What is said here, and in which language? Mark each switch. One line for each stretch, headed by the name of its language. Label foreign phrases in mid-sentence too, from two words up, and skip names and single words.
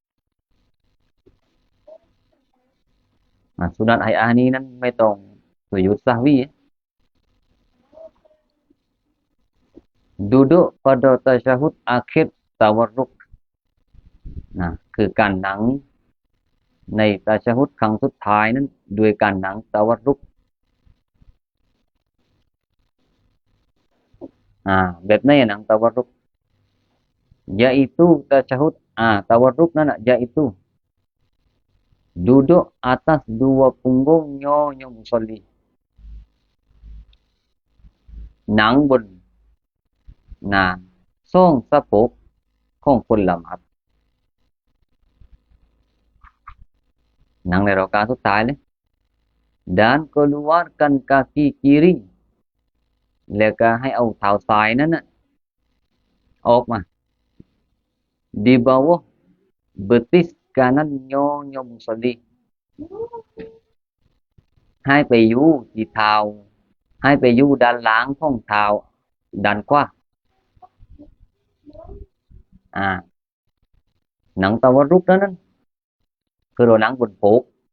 Malay: sunat hai'ah ni
Thai: นั้นไม่ต้องสุยุดซะห์วี
Malay: duduk pada tasyahud akhir tawarruk
Thai: คือการนั่งในตาชะฮุดครั้งสุดท้ายนั้นด้วยการนั่งตะวัรรุก แบบไหนนั่งตะวัรรุก
Malay: yaitu tasyahud
Thai: ตะวัรรุกนั้น yaitu
Malay: duduk atas dua punggungnya musolli
Thai: นั่งบนสองสะโพกของคนละหมาด นั่งในรากาสุดท้ายเลย
Malay: dan keluarkan kaki kiri
Thai: แล้วก็ให้เอาเท้าซ้ายนั้นออกมา
Malay: di bawah betis kanannya musolli
Thai: ให้ไปอยู่ที่เท้าให้ไปอยู่ด้านหลังของเท้าด้านขวานั่งตะวัรรุกนั้นคือเรานั่งบนโพก